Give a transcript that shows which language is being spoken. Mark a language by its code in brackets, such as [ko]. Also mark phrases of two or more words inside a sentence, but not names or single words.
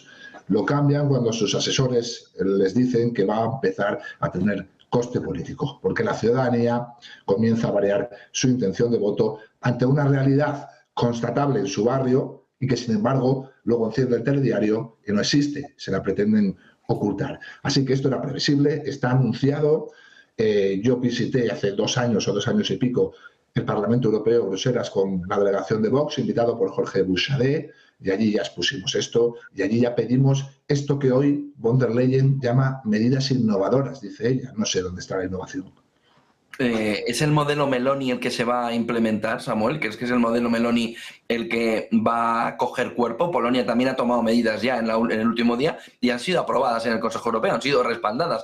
[es] Lo cambian cuando sus asesores les dicen que va a empezar a tener coste político, porque la ciudadanía comienza a variar su intención de voto ante una realidad constatable en su barrio y que, sin embargo, luego enciende el telediario y no existe, se la pretenden ocultar. Así que esto era previsible, está anunciado. Yo visité hace 2 años o 2 años y pico el Parlamento Europeo, Bruselas, con la delegación de Vox, invitado por Jorge Buixadé, y allí ya expusimos esto, y allí ya pedimos esto que hoy von der Leyen llama medidas innovadoras, dice ella. No sé dónde está la innovación. ¿Es el modelo Meloni el que se va a implementar, Samuel? ¿Crees que es el modelo Meloni el que va a coger cuerpo? Polonia también ha tomado medidas ya en el último día y han sido aprobadas en el Consejo Europeo, han sido respaldadas.